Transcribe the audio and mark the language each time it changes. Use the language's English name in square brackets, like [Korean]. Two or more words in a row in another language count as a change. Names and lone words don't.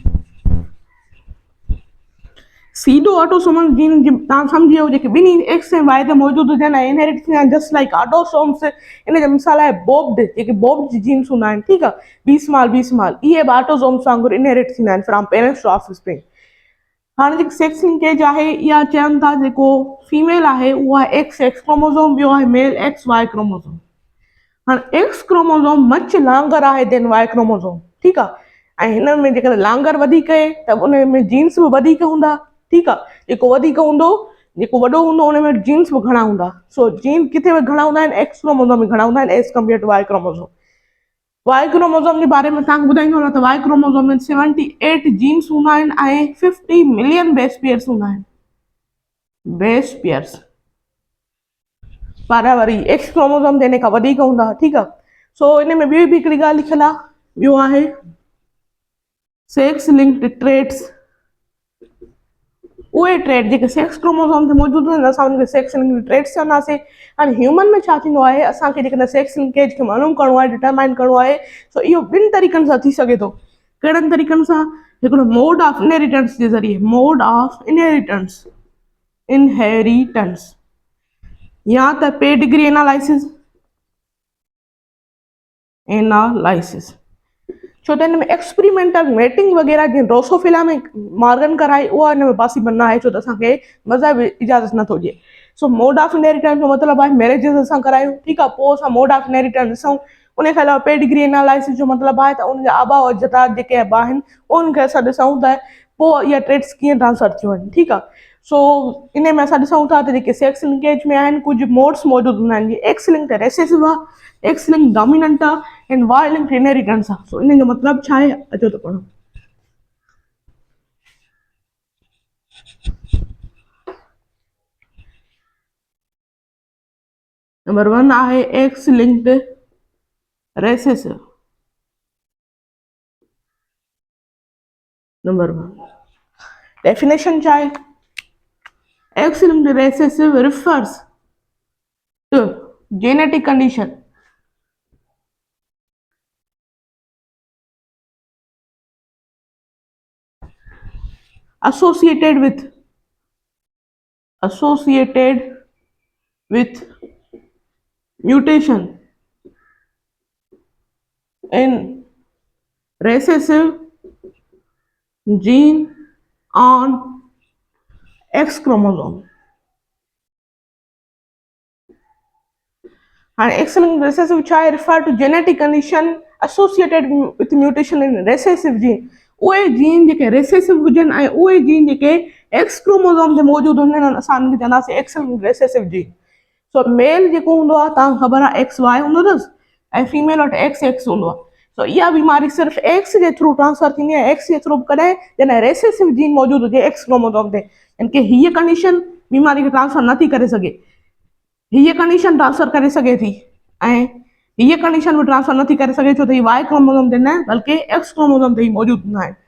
[English] pseudo autosomal gene [Sindhi] तव्हां सम्झी वियो, जेके ॿिन्ही X ऐं Y ते मौजूदु हुजनि ऐं इनहेरिट थींदा आहिनि [English] just like autosomes. [Sindhi] इन जो मिसाल आहे बोब्ड, जेके [English] bobbed genes [Sindhi] हूंदा आहिनि। ठीकु आहे, [English] B small [Sindhi] इहे बि ऑटोसोम्स वांगुरु इनहेरिट थींदा आहिनि [English] from parents to offspring. [Sindhi] हाणे जेकी [English] sex linkage [Sindhi] आहे इहा चवनि था जेको फीमेल आहे उहा आहे [English] XX chromosome, [Sindhi] ॿियो आहे [English] male XY chromosome. [Sindhi] हाणे [English] X chromosome much longer [Sindhi] आहे [English] than Y chromosome. [Sindhi] ठीकु आहे, ऐं हिन में जेकॾहिं लॉन्गर वधीक आहे त उन में जीन्स बि वधीक हूंदा। ठीकु आहे, जेको वधीक हूंदो, जेको वॾो हूंदो उन में जीन्स बि घणा हूंदा। सो जीन किथे घणा हूंदा आहिनि, [English] X chromosome [Sindhi] में घणा हूंदा आहिनि [English] as compare to Y chromosome. Y chromosome [Sindhi] जे बारे में तव्हांखे ॿुधाईंदो न त [English] Y chromosome [Sindhi] में 78 जीन्स हूंदा आहिनि ऐं [English] 50 million base pairs [Sindhi] हूंदा आहिनि। [English] base pairs [Sindhi] पर वरी [English] X chromosome [Sindhi] ते इन खां वधीक हूंदा। ठीकु आहे, सो इन में ॿी बि हिकिड़ी ॻाल्हि लिखियलु आहे, ॿियो आहे [English] sex linked traits. [Sindhi] उहे ट्रेट जेके [English] sex chromosome [Sindhi] ते मौजूदु आहिनि असां उनखे [English] sex linked traits [Sindhi] चवंदासीं। हाणे ह्यूमन में छा थींदो आहे, असांखे जेकॾहिं [English] sex linkage [Sindhi] खे मालूम करिणो आहे, डिटरमाइन करिणो आहे, सो इहो ॿिनि तरीक़नि सां थी सघे थो। कहिड़नि तरीक़नि सां, हिकिड़ो [English] mode of inheritance [Sindhi] जे ज़रिए, [English] mode of inheritance [Sindhi] या त [English] pedigree analysis. [Sindhi] छो त हिन में [English] experimental mating [Sindhi] वग़ैरह जीअं ड्रोसोफिला में मॉर्गन कराई उहा हिन में पॉसिबल न आहे, छो त असांखे मज़हब इजाज़त नथो ॾिए। सो [English] mode of inheritance [Sindhi] जो मतिलबु आहे मैरिजिस असां करायूं। ठीकु आहे, पोइ असां [English] mode of inheritance [Sindhi] ॾिसूं उन खां अलावा [English] pedigree analysis [Sindhi] जो मतिलबु आहे त उन जा आबा और अजदाद जेके आहिनि उनखे असां ॾिसूं त पोइ इहा ट्रेड्स कीअं ट्रांसफर थियूं आहिनि, ठीकु आहे। सो इन में असां ॾिसूं था त जेके [English] sex linkage [Sindhi] में आहिनि कुझु मोड्स मौजूदु हूंदा आहिनि, जीअं [English] X linked recessive [Sindhi] आहे, [English] X linked dominant [Sindhi] आहे [English] and Y linked inheritance [Sindhi] आहे। सो इन जो मतिलबु छा आहे, अचो त पढ़ो। [English] number 1 आहे X linked recessive. number 1 definition [Sindhi] छा आहे, [English] X linked recessive refers to genetic condition associated with mutation in recessive gene on X chromosome. And X-linked recessive [Sindhi] छा आहे, [English] refer to genetic condition associated with mutation in recessive gene। [Sindhi] उहे जीन जेके रेसेसिव हुजनि ऐं उहे जीन जेके [English] X chromosome [Sindhi] ते मौजूदु हूंदा असां उनखे चवंदासीं [English] X linked recessive gene. [Sindhi] सो मेल जेको हूंदो आहे तव्हांखे ख़बर आहे [English] X Y [Sindhi] हूंदो अथसि ऐं फीमेल वटि [English] X X [Sindhi] हूंदो आहे। सो इहा बीमारी सिर्फ़ु एक्स जे थ्रू ट्रांसफर थींदी आहे, एक्स जे थ्रू कॾहिं जॾहिं रेसेसिव जीन मौजूदु हुजे [English] X chromosome [Sindhi] ते, यानी कि हीअ कंडीशन बीमारी खे ट्रांसफर नथी करे सघे, हीअ कंडीशन ट्रांसफर करे सघे थी ऐं हीअ कंडीशन बि ट्रांसफर नथी करे सघे छो त हीअ [English] Y chromosome [Sindhi] ते न बल्कि [English] X chromosome [Sindhi] ते ई मौजूदु हूंदा आहिनि।